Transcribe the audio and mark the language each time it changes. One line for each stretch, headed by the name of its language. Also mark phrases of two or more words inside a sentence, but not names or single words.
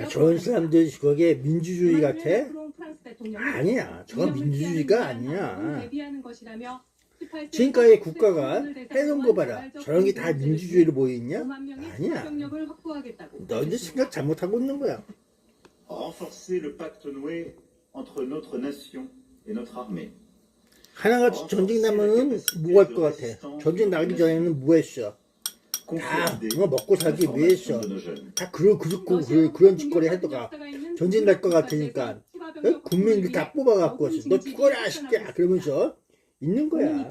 Korean: 야, 저런 사람들 그게 민주주의 같아? 아니야. 저건 민주주의가 아니야. 대비하는 것이라며 지금까지 국가가 해놓은 거 봐라. 저런 게 다 민주주의로 보이냐? 아니야. 너희들 생각 잘못하고 있는 거야.
French: renforcer le pacte noué entre notre nation et notre armée.
Korean: 하나같이 전쟁 나면은 뭐 할 것 같아? 전쟁 나기 전에는 뭐 했어? 다 먹고 살기 위해서 다 그런 짓거리 하다가 전쟁 날 것 같으니까 국민들 다 뽑아갖고 너 죽어라 시끼야 그러면서 있는 거야.